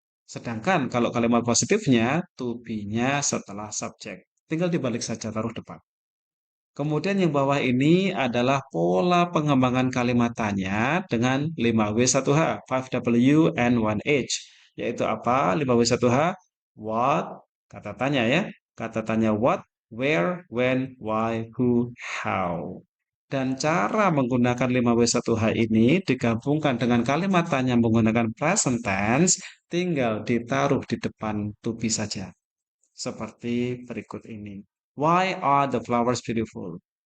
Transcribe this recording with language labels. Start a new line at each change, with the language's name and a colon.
Indonesian: Sedangkan kalau kalimat positifnya to be-nya setelah subjek. Tinggal dibalik saja taruh depan. Kemudian yang bawah ini adalah pola pengembangan kalimat tanya dengan 5W1H, 5W and 1H. Yaitu apa? 5W1H, what, kata tanya ya. Kata tanya
English: what, where, when, why, who, how.
Indonesian: Dan cara menggunakan 5W1H ini digabungkan dengan kalimat tanya menggunakan present tense, tinggal ditaruh di depan to be saja. Seperti berikut ini.
English: Why are the flowers beautiful?